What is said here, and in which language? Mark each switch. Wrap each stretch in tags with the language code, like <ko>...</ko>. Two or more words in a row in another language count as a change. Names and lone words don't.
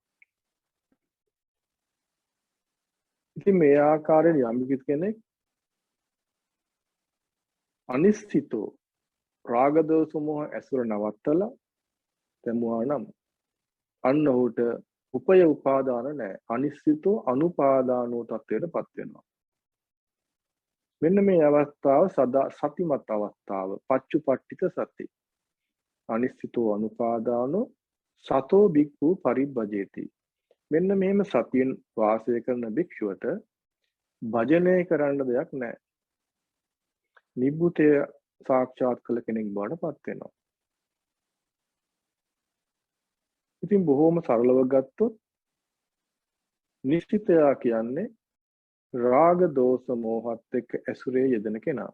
<si>ඉතින් මේ ආකාරයෙන් යම් කෙනෙක් අනිශ්චිතෝ රාග දෝෂ මොහ ඇසුර නවත්තලා දැමුවා නම් අන්න ඔහුට උපය උපාදාන නැහැ.</si> <pi>අනිශ්චිතෝ අනුපාදානෝ</pi> <si>තත්වයටපත් වෙනවා. මෙන්න මේ අවස්ථාව සදා සතිමත් අවස්ථාව</si> <pi>පච්චුපට්ඨිත සති. අනිශ්චිතෝ අනුපාදානෝ සතෝ බික්ඛු පරිබ්බජේති.</pi> <si>මෙන්න මෙහෙම සතියෙන් වාසය කරන භික්ෂුවට භජනය කරන්න දෙයක් නැහැ. නිබ්බුතය සාක්ෂාත් කළ කෙනෙක් බවට පත් වෙනවා. ඉතින් බොහොම සරලව ගත්තොත් නිශ්චිතයා කියන්නේ රාග දෝෂ මෝහත් එක්ක ඇසුරේ යෙදෙන කෙනා.</si>